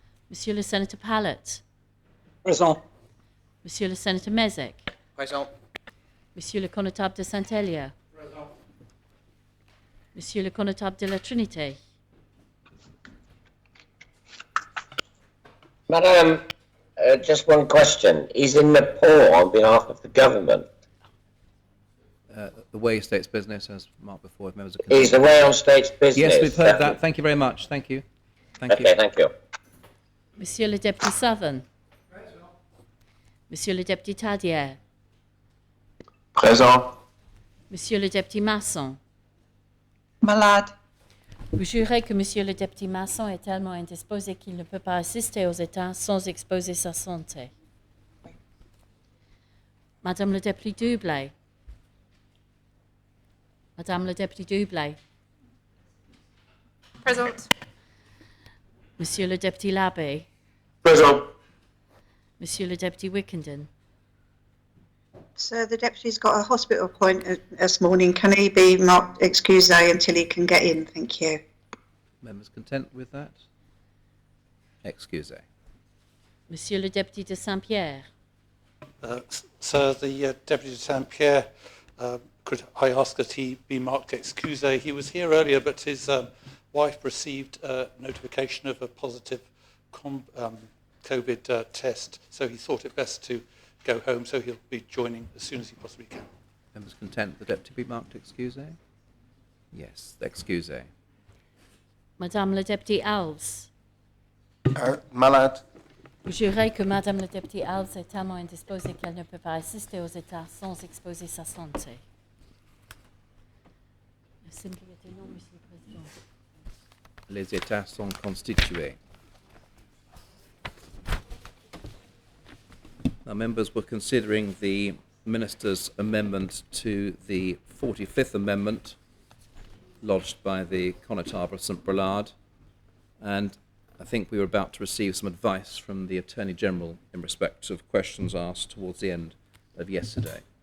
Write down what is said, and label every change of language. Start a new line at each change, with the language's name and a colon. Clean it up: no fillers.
French: Monsieur le sénateur Pallett. Présent. Monsieur le Sénateur Mezek, Présent. Monsieur le Connétable de Saint-Hélier, Monsieur le Connétable de la Trinité,
English: Madam, just one question. He's in Nepal on behalf of the government. The way states business, as marked before, if members are He's away on state's business. Yes, we've heard that. Thank you very much. Thank you. Thank Okay, you. thank you.
French: Monsieur le Député Southern, Monsieur le Député Tadier, Présent. Monsieur le Député Masson. Malade. Vous jurez que Monsieur le Député Masson est tellement indisposé qu'il ne peut pas assister aux États sans exposer sa santé. Madame le Député Dublé, Madame le Député Dublé, Présente. Monsieur le Député Labbé, Présent. Monsieur le Député Wickenden,
English: So the deputy's got a hospital appointment this morning. Can he be marked excuse until he can get in? Thank you. Members content with that? Excuse.
French: Monsieur le Député de Saint-Pierre,
English: Sir, the Deputy de Saint-Pierre, could I ask that he be marked excuse? He was here earlier, but his wife received notification of a positive COVID test, so he thought it best to go home, so he'll be joining as soon as he possibly can. Members content the deputy be marked excuse? Yes, excuse.
French: Madame le Député Alves. Malade. Vous jurez que Madame le Député Alves est tellement indisposée qu'elle ne peut pas assister aux États sans exposer sa santé. La simplicité, non, Monsieur le Président. Les États sont constitués.
English: Now, members were considering the Minister's amendment to the 45th Amendment lodged by the Connétable of St Brelade, and I think we were about to receive some advice from the Attorney General in respect of questions asked towards the end of yesterday.